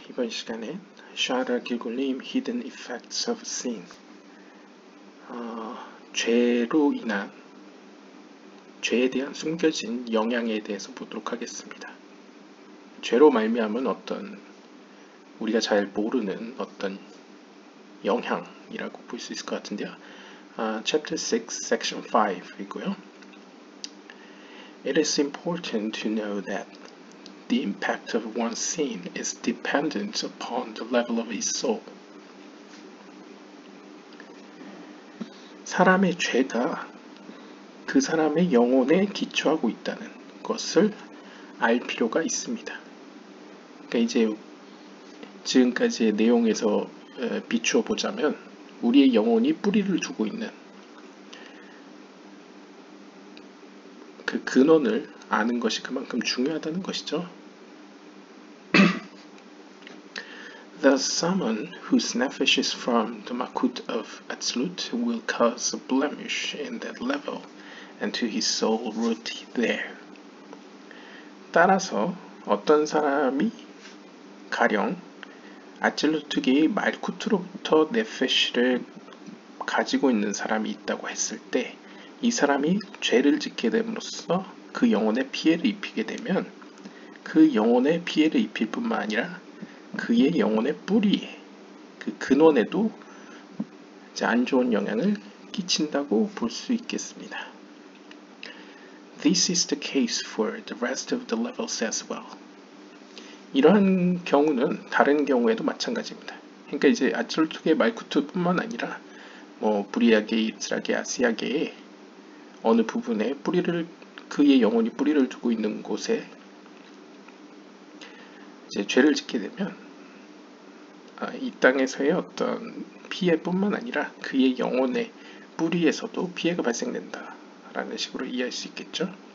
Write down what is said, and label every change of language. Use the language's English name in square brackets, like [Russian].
[Korean] 이번 시간엔 샤라 길굴님 [English] Hidden Effects of Sin [Korean] 죄로 인한 죄에 대한 숨겨진 영향에 대해서 보도록 하겠습니다. 죄로 말미암은 어떤 우리가 잘 모르는 어떤 영향이라고 볼 수 있을 것 같은데요. [English] Chapter 6, Section 5이고요. It is important to know that the impact of one's sin is dependent upon the level of his soul. [Korean] 사람의 죄가 그 사람의 영혼에 기초하고 있다는 것을 알 필요가 있습니다. 그러니까 이제 지금까지의 내용에서 비추어 보자면 우리의 영혼이 뿌리를 두고 있는 그 근원을 아는 것이 그만큼 중요하다는 것이죠. [English] Thus, someone whose nefesh is from the makut of Atzilut will cause a blemish in that level, and to his soul root there. [Korean] 따라서 어떤 사람이 가령 아칠루트계의 말쿠트로부터 네페시를 가지고 있는 사람이 있다고 했을 때 이 사람이 죄를 짓게 됨으로써 그 영혼에 피해를 입히게 되면 그 영혼에 피해를 입힐 뿐만 아니라 그의 영혼의 뿌리에 그 근원에도 이제 안 좋은 영향을 끼친다고 볼 수 있겠습니다. [English] This is the case for the rest of the levels as well. [Korean] 이러한 경우는 다른 경우에도 마찬가지입니다. 그러니까 이제 아칠루트계 말쿠트뿐만 아니라 브리아계, 이츠라계, 아시아계의 어느 부분에 그의 영혼이 뿌리를 두고 있는 곳에 이제 죄를 짓게 되면 이 땅에서의 어떤 피해뿐만 아니라 그의 영혼의 뿌리에서도 피해가 발생된다라는 식으로 이해할 수 있겠죠.